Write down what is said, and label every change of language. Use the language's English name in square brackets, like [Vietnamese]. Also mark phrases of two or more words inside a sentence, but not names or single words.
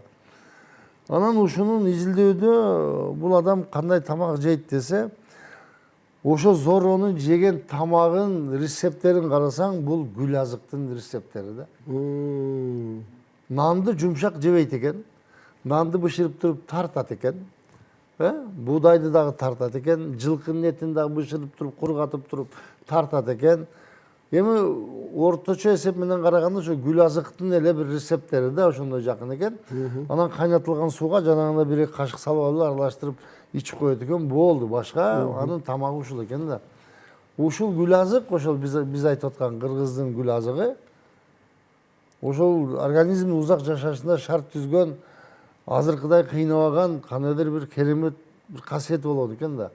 [Kyrgyz] Анан ушунун изилдөөдө бул адам кандай тамак жейт десе, ошо Зорронун жеген тамагын рецепттерин карасаң, бул гүл азыктын рецепттери да. Нанды жумшак жебейт экен. Нанды бышырып туруп тартат экен. Буудайды дагы тартат экен, жылкынын этин дагы бышырып туруп, кургатып туруп тартат экен. Эми орточо эсеп менен караганда ошо гүл азыктын эле бир рецепттери да ошондой жакын экен. Анан кайнатылган сууга жанагындай бир кашык салып алып аралаштырып ичип коет экен, болду. Башка анын тамагы ушул экен да. Ушул гүл азык, ошол биз айтып аткан кыргыздын гүл азыгы, ошол организмдин узак жашашында шарт түзгөн, азыркыдай кыйнабаган кандайдыр бир керемет бир касиети болот экен да.